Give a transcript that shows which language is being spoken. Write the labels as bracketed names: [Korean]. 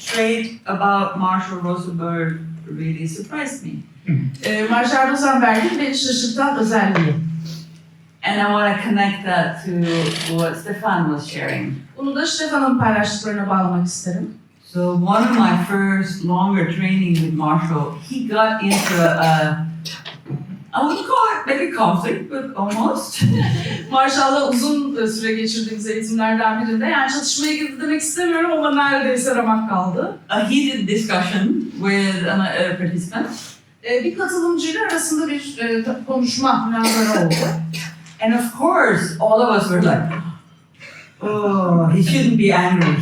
[English] trait about Marshall Rosenberg really surprised me. [Turkish] Marshall Rosenberg'in beni şaşırtan özelliği. [English] And I want to connect that to what Stephan was sharing. [Turkish] Bunu da Stephan'ın paylaştıklarına bağlamak isterim. [English] So one of my first longer training with Marshall, he got into I wouldn't call it maybe conflict, but almost. [Turkish] Marshall'la uzun süre geçirdiğimiz eğitimlerden birinde, yani çatışmaya girdi demek istemiyorum ama neredeyse ramak kaldı. [English] A heated discussion with a participant. [Turkish] Bir katılımcıyla arasında bir konuşma, münazara oldu. [English] And of course, all of us were like, oh, he shouldn't be angry.